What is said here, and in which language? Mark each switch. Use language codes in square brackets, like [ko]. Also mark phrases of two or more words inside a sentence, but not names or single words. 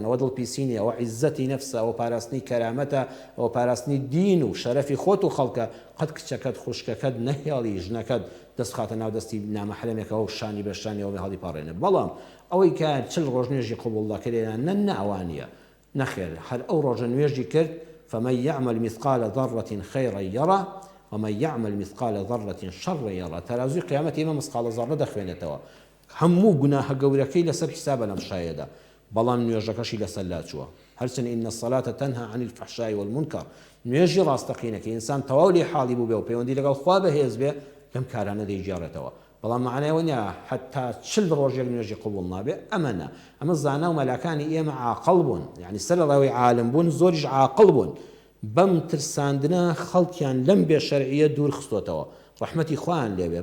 [ckb] ئەوە دڵپیسینیە، ئەوە عیزەتی نەفسە، ئەوە پاراستنی کەرامەتە، ئەوە پاراستنی دین و شەرەفی خۆت و خەڵکە. قەت کچەکەت خوشکەکەت نەهێڵی ژنەکەت دەست خاتە ناو دەستی نامەحرەمێکەوە و شانی بە شانیەوە هەڵی پاڕێنێ. بەڵام ئەوەی کە چل ڕۆژ نوێژی قبوڵدەکرێنان نەوانیە نەخێر هەر ئەو ڕۆژە نوێژی کرد [ar] فمن يعمل مثقال ذرة خيرا يره ومن يعمل مثقال ذرة شرا يره. [ckb] ترازوی قیامەت ئێمە [ar] مسقال ذرە [ckb] دەخوێنێتەوە. هەموو گوناهە گەورەکەی لەسەر حسابە لەم شایەدا، بەڵام نوێژەکەشی لەسەر لاچووە. [ar] هەرچەند إن الصلاة تنهى عن الفحشاء والمنكر. [ckb] نوێژی ڕاستەقینەکە ئینسان تەواو لێ حاڵی بوو بێ و پەیوەندی لەگەڵ خوا بەهێز بێ لەم کارانە دەیگێڕێتەوە. بەڵام معنایەوە نییە حتا چل ڕۆژێک نوێژی قبوڵ نابێ. ئەمەنە ئەمە زانا و مەلاکانی ئێمە عاقڵ بوون، یعنی سەرەڕاوی عالم بوون، زۆریش عاقڵ بوون. بەم ترساندنە خەڵکیان لەم بێشەرعیە دوور خستۆتەوە، ڕەحمەتی خوایان لێبێ.